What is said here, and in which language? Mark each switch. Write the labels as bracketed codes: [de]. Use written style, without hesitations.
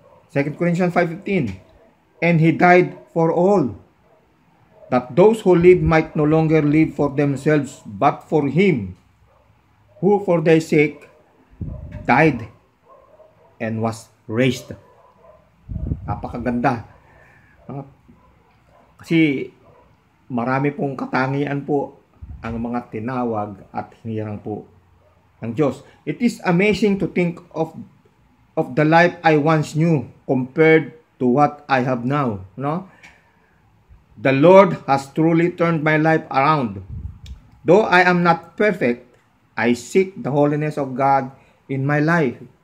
[en] 2 Corinthians 5:15. And he died for all, that those who live might no longer live for themselves, but for him who for their sake died and was raised. [tl] Napakaganda. Kasi marami pong katangian po ang mga tinawag at hinirang po ng Diyos. [en] It is amazing to think of the life I once knew compared to what I have now. No? The Lord has truly turned my life around. Though I am not perfect, I seek the holiness of God in my life.